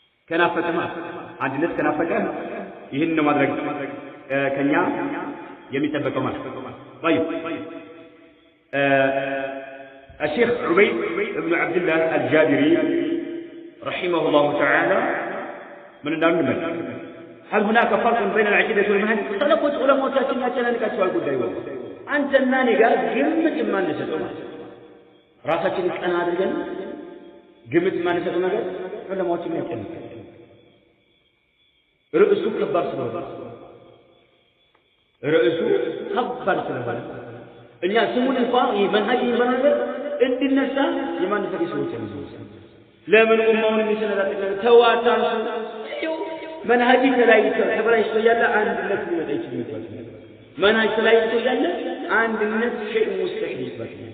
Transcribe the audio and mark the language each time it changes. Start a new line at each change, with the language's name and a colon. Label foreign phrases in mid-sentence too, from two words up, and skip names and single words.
Amharic: ከናፈቀ ማለት አንድነት ከናፈቀ ይህን ነው ማድረግ፣ እ፣ ከኛ የሚጠበቀው ማለት። ጠይብ፣ እ፣ الشيخ ዑበይድ እብኑ ዐብድላህ አልጃቢሪ
Arabic: رحمه الله تعالى
Amharic: ምን እንዳሉ እንመልከት።
Arabic: هل هناك فرق بين العقيدة والمنهج؟
Amharic: ሰለፎች ዑለማዎቻችን ያጨናንቃቸዋል ጉዳዩ። አንተና እኔ ጋር ግምት የማንሰጠው ማለት ነው። ራሳችንን ቀና አድርገን ግምት የማንሰጠው ነገር ዑለማዎችን ያጨናንቃል። ርዕሱ ከባድ ስለሆነ፣ ርዕሱ ከባድ ስለሆነ እኛ ስሙን እንኳ ይሄ መንሀጅ የሚባለው ነገር እንዲነሳ የማንፈልግ ሰዎች አሉ። ለምን ኡማውን የሚሰነጣጥቅ ነገር ተው፣ አታንሱ። ይኸው መንሀጅ ተለያይቶ ተበላሽቶ እያለ አንድነት ሊመጣ ይችል ይባል። መንሀጅ ተለያይቶ እያለ አንድነት
Arabic: شيء مستحيل
Amharic: ይባል።